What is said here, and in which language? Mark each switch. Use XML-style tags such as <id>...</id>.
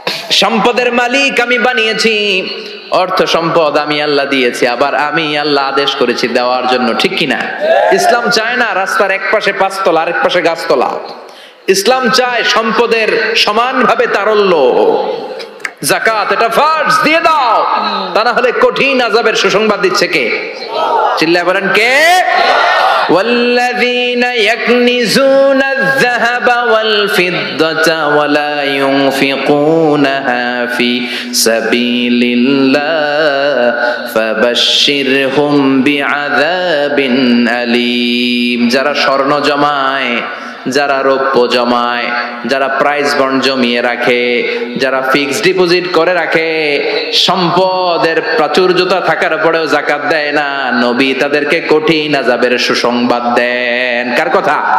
<bn>সম্পদের মালিক আমি বানিয়েছি, অর্থ সম্পদ আমি আল্লাহ দিয়েছি, আবার আমি আল্লাহ আদেশ করেছি দেওয়ার জন্য, ঠিক কিনা? ইসলাম চায় না রাস্তার এক পাশে পাঁচতলা আরেক পাশে গাছতলা। ইসলাম চায় সম্পদের সমানভাবে তারল্য। যাকাত এটা ফরজ, দিয়ে দাও, তা না হলে কঠিন আযাবের সুসংবাদ দিচ্ছে কে? চিল্লায় বলেন কে?</bn> <ar>والذين يكنزون الذهب والفضة ولا ينفقونها في سبيل الله فبشرهم بعذاب أليم।</ar> <bn>যারা স্বর্ণ জমায়, যারা রৌপ্য জমায়, যারা প্রাইজ বন্ড জমিয়ে রাখে, যারা ফিক্সড ডিপোজিট করে রাখে, সম্পদের প্রাচুর্যতা থাকার পরেও যাকাত দেয় না, নবী তাদেরকে কঠিন আযাবের সুসংবাদ দেন। কার কথা?</bn>